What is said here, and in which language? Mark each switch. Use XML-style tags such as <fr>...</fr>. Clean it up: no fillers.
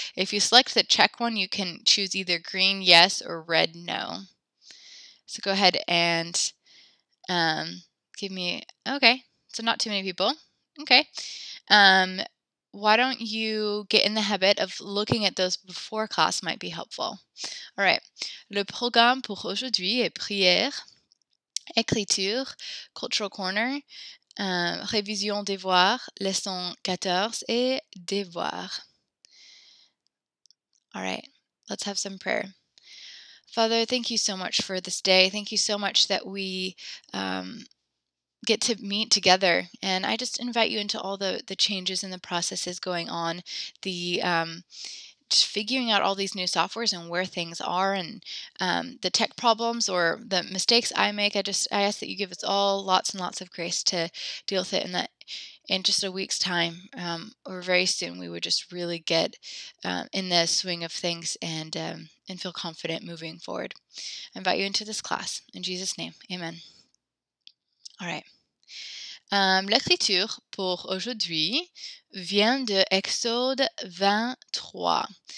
<en>If you select the check one, you can choose either green yes or red no. So go ahead and give me, okay, so not too many people. Okay. Why don't you get in the habit of looking at those before class might be helpful. All right.</en> <fr>Le programme pour aujourd'hui est prière, écriture,</fr> <en>cultural corner,</en> <fr>révision devoir, leçon 14 et devoir.</fr> <en>All right. Let's have some prayer. Father, thank you so much for this day. Thank you so much that we get to meet together, and I just invite you into all the changes and the processes going on, the just figuring out all these new softwares and where things are, and the tech problems or the mistakes I make. I ask that you give us all lots and lots of grace to deal with it, and that in just a week's time or very soon we would just really get in the swing of things and feel confident moving forward. I invite you into this class in Jesus' name. Amen. All right.</en> <fr>L'écriture pour aujourd'hui vient de Exode 23.</fr>